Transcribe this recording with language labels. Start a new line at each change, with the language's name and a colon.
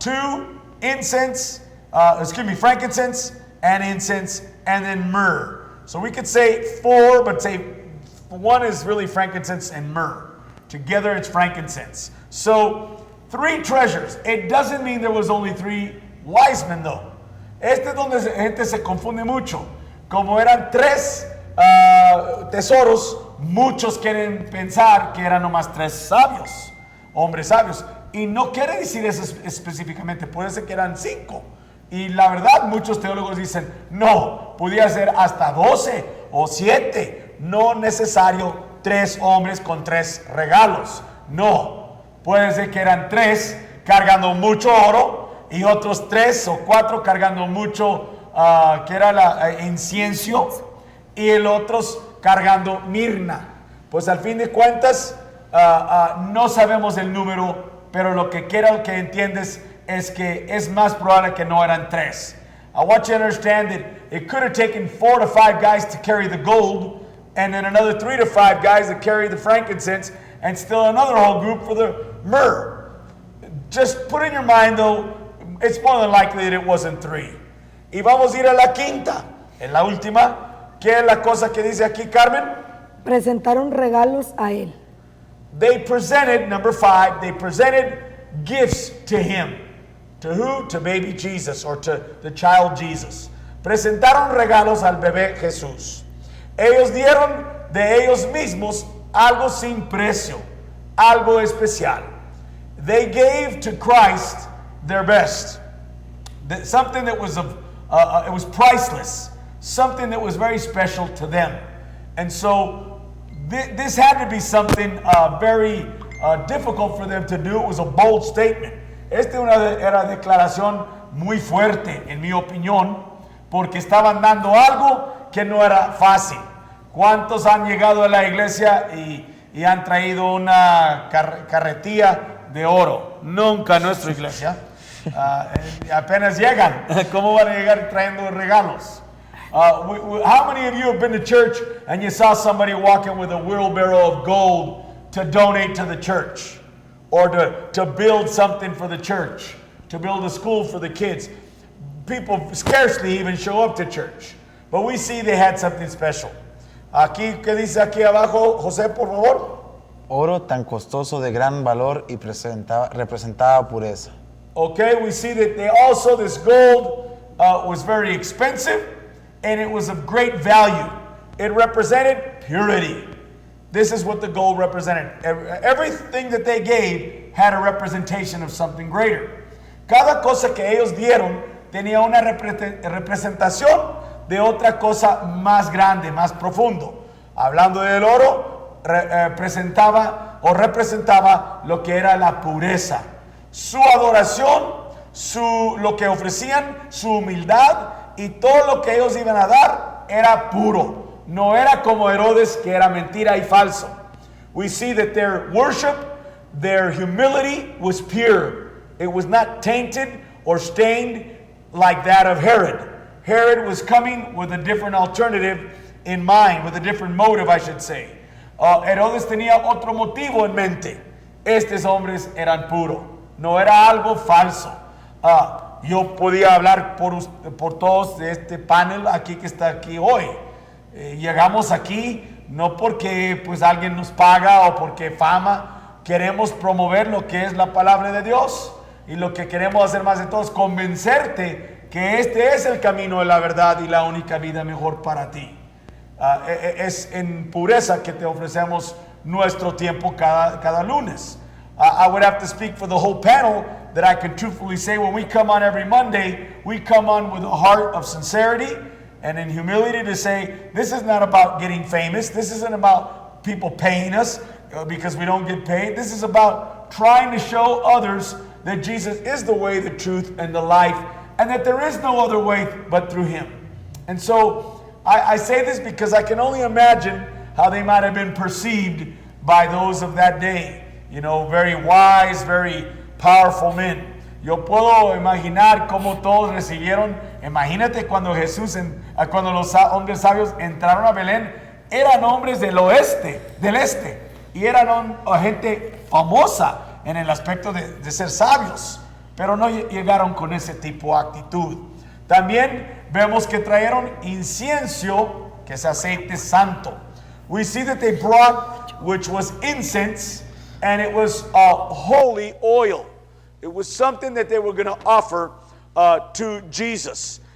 English: 2, frankincense and incense, and then myrrh. So we could say 4, but say 1 is really frankincense and myrrh. Together it's frankincense. So 3 treasures. It doesn't mean there was only 3 wise men though.
Spanish: Este es donde la gente se confunde mucho. Como eran 3 tesoros, muchos quieren pensar que eran nomás 3 sabios, hombres sabios. Y no quiere decir eso específicamente, puede ser que eran 5. Y la verdad, muchos teólogos dicen, no, podía ser hasta 12 o 7. No necesario 3 hombres con 3 regalos. No, puede ser que eran 3 cargando mucho oro y otros 3 o 4 cargando mucho, que era incienso, y el otros cargando mirna. Pues al fin de cuentas, no sabemos el número, pero lo que quiero que entiendes es que es más probable que no eran 3.
English: I want you to understand that it could have taken 4 to 5 guys to carry the gold, and then another 3 to 5 guys that carry the frankincense, and still another whole group for the myrrh. Just put in your mind, though, it's more than likely that it wasn't 3.
Spanish: Y vamos a ir a la quinta, en la última. ¿Qué es la cosa que dice aquí, Carmen? Presentaron regalos a él.
English: They presented, number 5, they presented gifts to him. To who? To baby Jesus, or to the child Jesus.
Spanish: Presentaron regalos al bebé Jesús. Ellos dieron de ellos mismos algo sin precio, algo especial.
English: They gave to Christ their best. Something that was it was priceless, something that was very special to them. And so this had to be something very difficult for them to do. It was a bold statement.
Spanish: Era declaración muy fuerte, en mi opinión, porque estaban dando algo que no era fácil. ¿Cuántos han llegado a la iglesia y han traído una carretilla de oro? Nunca a nuestra iglesia. Apenas llegan. ¿Cómo van a llegar trayendo regalos?
English: How many of you have been to church and you saw somebody walking with a wheelbarrow of gold to donate to the church, or to build something for the church, to build a school for the kids? People scarcely even show up to church, but we see they had something special.
Spanish: Aquí, ¿qué dice aquí abajo, José, por favor? Oro tan costoso de gran valor y representaba pureza.
English: Okay, we see that this gold was very expensive, and it was of great value. It represented purity. This is what the gold represented. Everything that they gave had a representation of something greater.
Spanish: Cada cosa que ellos dieron tenía una representación de otra cosa más grande, más profundo. Hablando del oro, representaba lo que era la pureza. Su adoración lo que ofrecían, su humildad y todo lo que ellos iban a dar era puro. No era como Herodes, que era mentira y falso.
English: We see that their worship, their humility was pure. It was not tainted or stained like that of Herod. Herod was coming with a different alternative in mind, with a different motive, I should say.
Spanish: Herodes tenía otro motivo en mente. Estos hombres eran puros. No era algo falso. Yo podía hablar por todos de este panel aquí que está aquí hoy. Llegamos aquí no porque pues alguien nos paga o porque fama. Queremos promover lo que es la palabra de Dios, y lo que queremos hacer más de todo es convencerte que este es el camino de la verdad y la única vida mejor para ti. Es en pureza que te ofrecemos nuestro tiempo cada lunes.
English: I would have to speak for the whole panel that I can truthfully say when we come on every Monday, we come on with a heart of sincerity and in humility to say, this is not about getting famous. This isn't about people paying us because we don't get paid. This is about trying to show others that Jesus is the way, the truth, and the life, and that there is no other way but through Him. And so I say this because I can only imagine how they might have been perceived by those of that day. You know, very wise, very powerful men.
Spanish: Yo puedo imaginar cómo todos recibieron. Imagínate cuando cuando los hombres sabios entraron a Belén, eran hombres del este, y eran gente famosa en el aspecto de ser sabios, pero no llegaron con ese tipo de actitud. También vemos que trajeron incienso, que es aceite santo.
English: We see that they brought, which was incense, and it was holy oil. It was something that they were going to offer to Jesus.